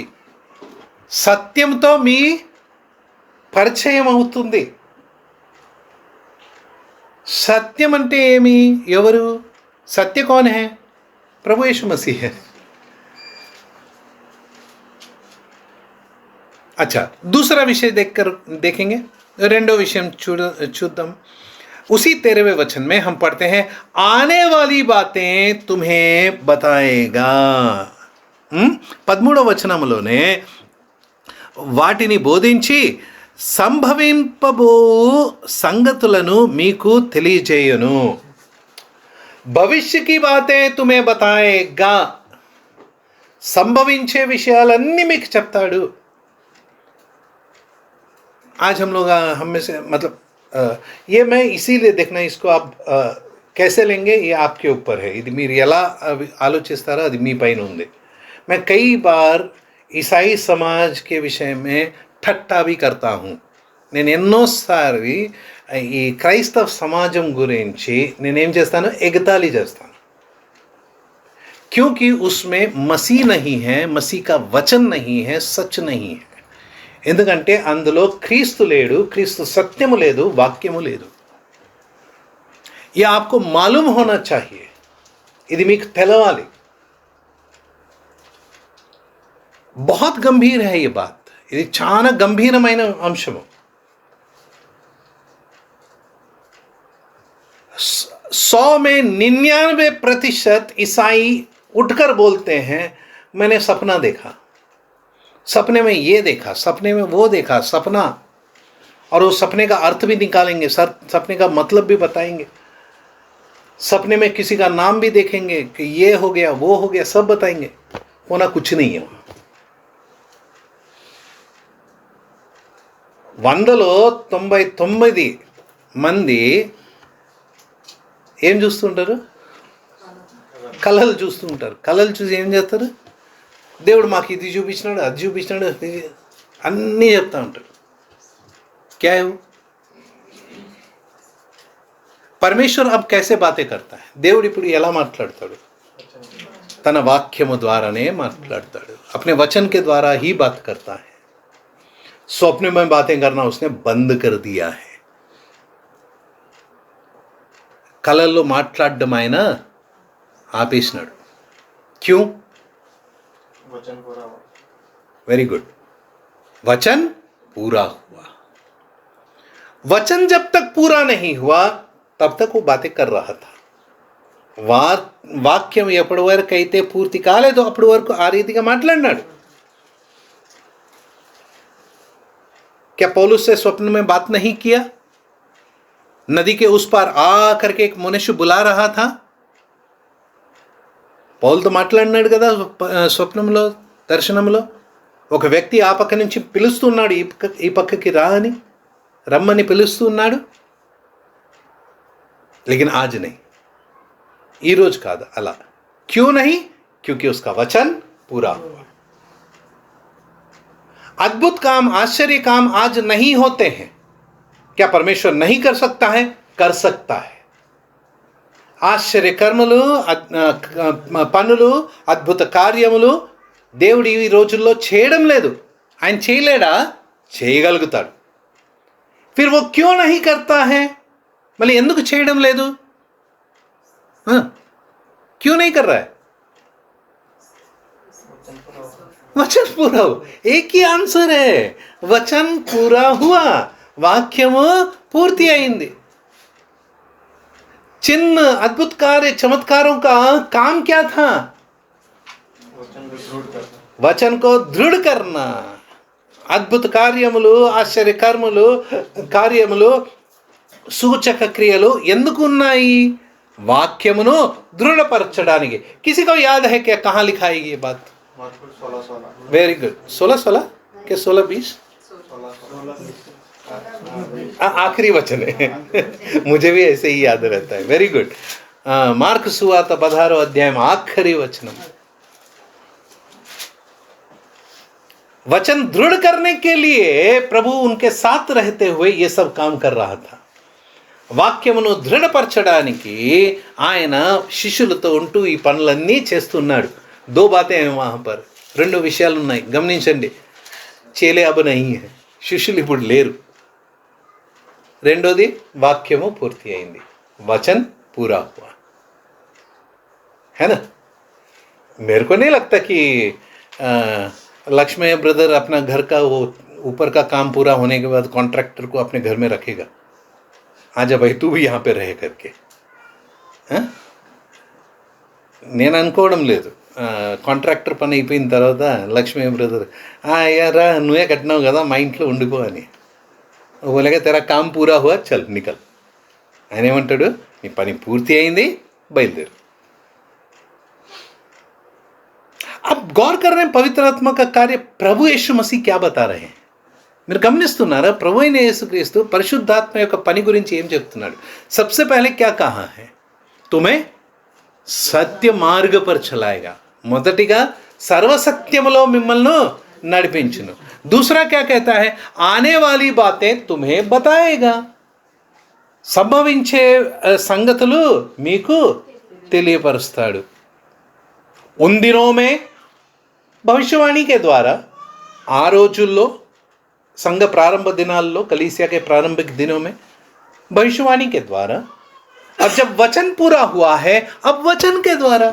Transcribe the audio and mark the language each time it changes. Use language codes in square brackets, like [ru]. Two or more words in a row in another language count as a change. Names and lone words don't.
[te] సత్యంతో మీ పరిచయం అవుతుంది. సత్యం అంటే ఏమి? ఎవరు? [hi] సత్య कौन है? प्रभु यीशु मसीह है. अच्छा, दूसरा विषय देखेंगे. [te] రెండో విషయం చూద్దాం. [hi] उसी 13वें वचन में हम पढ़ते हैं, आने वाली बातें तुम्हें बताएगा. [te] 13వ వచనంలోనే వాటిని బోధించి సంభవింపబో సంగతులను మీకు తెలియజేయును. [hi] భవిష్య की बातें तुम्हें बताएगा. [te] సంభవించే విషయాలన్నీ మీకు చెప్తాడు. [hi] आज हम लोग हम में से मतलब ये मैं इसीलिए देखना, इसको आप कैसे लेंगे ये आपके ऊपर है. [te] ఇది మీరు ఎలా ఆలోచిస్తారో అది మీ పైన ఉంది. [hi] मैं कई बार ईसाई समाज के विषय में ठट्टा भी करता हूँ. [te] నేను ఎన్నోసారి ఈ క్రైస్తవ సమాజం గురించి నేనేం చేస్తాను? ఎగతాళి చేస్తాను. [hi] क्योंकि उसमें मसीह नहीं है, मसीह का वचन नहीं है, सच नहीं है. [te] ఎందుకంటే అందులో క్రీస్తు లేడు, క్రీస్తు సత్యము లేదు, వాక్యము లేదు. [hi] ये आपको मालूम होना चाहिए. [te] ఇది మీకు తెలవాలి. [hi] बहुत गंभीर है ये बात. [te] ఇది చాలా గంభీరమైన అంశము. [hi] 100 में 99% ईसाई उठकर बोलते हैं, मैंने सपना देखा, सपने में ये देखा, सपने में वो देखा, सपना. और उस सपने का अर्थ भी निकालेंगे, सपने का मतलब भी बताएंगे, सपने में किसी का नाम भी देखेंगे कि ये हो गया, वो हो गया, सब बताएंगे. होना कुछ नहीं है. [te] 100లో 99 మంది ఏం చూస్తుంటారు? కళలు చూస్తుంటారు. కళలు చూసి ఏం చేస్తారు? దేవుడు మాకు ఇది చూపించినాడు, అది చూపించినాడు, అన్నీ చెప్తా ఉంటాడు. [hi] क्या परमेश्वर अब कैसे बातें करता है? [te] దేవుడు ఇప్పుడు ఎలా మాట్లాడతాడు? తన వాక్యము ద్వారానే మాట్లాడతాడు. [hi] अपने वचन के द्वारा ही बात करता है. स्वप्न में बातें करना उसने बंद कर दिया है. [te] కలల్లో మాట్లాడడం ఆయన ఆపేసినాడు. [hi] क्यों? [en] very good. [hi] वचन पूरा हुआ. वचन जब तक पूरा नहीं हुआ तब तक वो बातें कर रहा था. [te] వాక్యం ఎప్పటి వరకు అయితే పూర్తి కాలేదో అప్పటి వరకు ఆ రీతిగా మాట్లాడినాడు. [hi] क्या पौलुस से स्वप्न में बात नहीं किया? नदी के उस पार आ करके एक मनुष्य बुला रहा था. [te] పౌలుతో మాట్లాడినాడు కదా స్వప్నంలో, దర్శనంలో. ఒక వ్యక్తి ఆ పక్క నుంచి పిలుస్తున్నాడు, ఈ పక్కకి రా అని, రమ్మని పిలుస్తున్నాడు. [hi] लेकिन आज नहीं, [te] ఈ రోజు కాదు అలా. [hi] क्यों नहीं? क्योंकि उसका वचन पूरा हुआ. अद्भुत काम, आश्चर्य काम आज नहीं होते हैं. क्या परमेश्वर नहीं कर सकता है? कर सकता है. [te] ఆశ్చర్య కర్మలు, పనులు, అద్భుత కార్యములు దేవుడు ఈ రోజుల్లో చేయడం లేదు. ఆయన చేయలేడా? చేయగలుగుతాడు. [hi] फिर वो क्यों नहीं करता है? [te] మళ్ళీ ఎందుకు చేయడం లేదు? [hi] क्यों नहीं कर रहा है? वचन पूरा हुआ. एक ही आंसर है, वचन पूरा हुआ. [te] వాక్యము పూర్తి అయింది. [hi] चिन्ह, अद्भुत कार्य, चमत्कारों का काम क्या था? वचन को दृढ़ करना. [te] అద్భుత కార్యములు, ఆశ్చర్య కర్మలు, కార్యములు, సూచక క్రియలు ఎందుకు ఉన్నాయి? వాక్యమును దృఢపరచడానికి. [hi] किसी को याद है क्या कहाँ लिखा है ये बात? [en] very good. [hi] 16 के 16-20 आखिरी वचन है. मुझे भी ऐसे ही याद रहता है. [en] very good. [hi] मार्क सुवार्ता 16 अध्याय में आखिरी वचन. वचन दृढ़ करने के लिए प्रभु उनके साथ रहते हुए ये सब काम कर रहा था. [te] వాక్యమును దృఢపరచడానికి ఆయన శిష్యులతో ఉంటూ ఈ పనులన్నీ చేస్తున్నాడు. [hi] दो बातें वहां पर. [te] రెండు విషయాలు ఉన్నాయి, గమనించండి. [hi] चेले अब नहीं है, [te] శిష్యులు ఇప్పుడు లేరు. రెండోది, వాక్యము పూర్తి అయింది. [hi] वचन पूरा हुआ है ना. मेरे को नहीं लगता कि लक्ष्मण ब्रदर अपना घर का वो ऊपर का काम पूरा होने के बाद कॉन्ट्रैक्टर को अपने घर में रखेगा. आजा भाई तू भी यहाँ पे रह करके. [te] నేను అనుకోవడం లేదు. కాంట్రాక్టర్ పని అయిపోయిన తర్వాత లక్ష్మీ బ్రదర్ అయ్యారా నువ్వే కట్టినావు కదా మా ఇంట్లో ఉండిపో అని. [hi] बोलेगा तेरा काम पूरा हुआ चल निकल. [te] ఆయన ఏమంటాడు? నీ పని పూర్తి అయింది, బయలుదేరు. [hi] अब गौर कर रहे हैं पवित्र आत्मा का कार्य. प्रभु यीशु मसीह क्या बता रहे हैं? [te] మీరు గమనిస్తున్నారా? ప్రభు అయిన యేసుక్రీస్తు పరిశుద్ధాత్మ యొక్క పని గురించి ఏం చెప్తున్నాడు? [hi] सबसे पहले क्या कहा है? तुम्हें सत्य मार्ग पर चलाएगा. [te] మొదటిగా సర్వసత్యములో మిమ్మల్ని నడిపించును. [hi] दूसरा क्या कहता है? आने वाली बातें तुम्हें बताएगा. [te] సంభవించే సంగతులు మీకు తెలియపరుస్తాడు. [hi] उन दिनों में భవిష్యవాణి के द्वारा, [te] ఆ రోజుల్లో సంఘ ప్రారంభ దినాల్లో, కలీసియా [hi] के प्रारंभिक दिनों में भविष्यवाणी के द्वारा, और जब वचन पूरा हुआ है अब वचन के द्वारा.